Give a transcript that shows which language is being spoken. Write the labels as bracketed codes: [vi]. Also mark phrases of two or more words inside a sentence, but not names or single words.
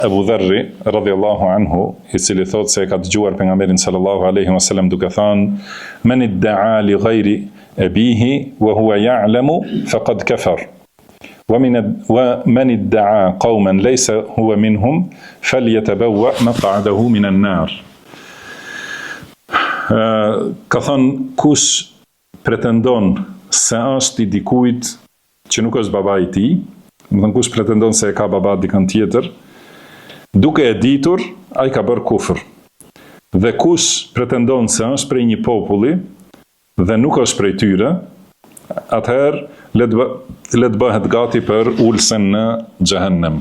[sq] Abu Dharri [ar] رضي الله عنه, [sq] i cili thot se ka dëgjuar pejgamberin [ar] صلى الله عليه وسلم [sq] duke thënë: [ar] "من ادعى لغير أبيه وهو يعلم فقد كفر. ومن ادعى قوما ليس هو منهم فليتبوأ مقعده من النار." [sq] Ka thënë, kush pretendon se është i dikujt që nuk është baba i tij, do të thënë kush pretendon se ka baba dikën tjetër, duke e ditur, ai ka bërë kufër. Dhe kush pretendon se është prej një populli dhe nuk është prej tyre, atëherë le të bëhet gati për ulsen në xhehenem.